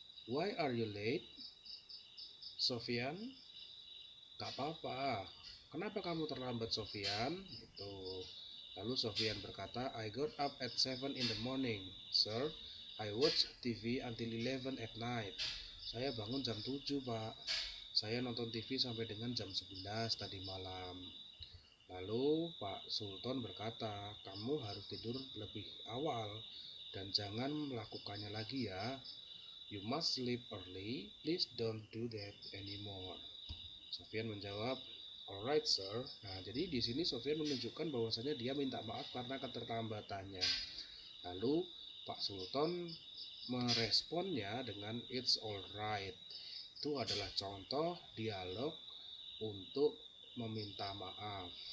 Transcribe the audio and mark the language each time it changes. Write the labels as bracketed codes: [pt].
[en] Why are you late?" Sofyan, [id] "Gak apa-apa. Kenapa kamu terlambat, Sofyan?" Gitu. Lalu Sofyan berkata, [en] "I got up at 7 in the morning, sir. I watch TV until 11 at night." [id] Saya bangun jam 7, Pak. Saya nonton TV sampai dengan jam 11 tadi malam. Lalu Pak Sultan berkata, "Kamu harus tidur lebih awal dan jangan melakukannya lagi ya. [en] You must sleep early. Please don't do that anymore." [id] Sofyan menjawab, [en] "Alright sir." [id] Nah, jadi di sini Sofyan menunjukkan bahwasanya dia minta maaf karena keterlambatannya. Lalu Pak Sultan meresponnya dengan [en] "It's alright." [id] Itu adalah contoh dialog untuk meminta maaf.